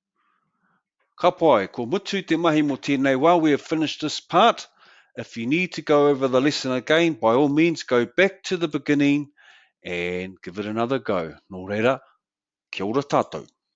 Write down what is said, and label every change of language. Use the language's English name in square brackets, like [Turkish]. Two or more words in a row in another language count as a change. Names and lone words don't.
[Māori] Ka pai, ko mutu te mahi mo tēnei wā. [English] We have finished this part. If you need to go over the lesson again, by all means, go back to the beginning and give it another go. [Māori] Nō reira, kia ora tātou.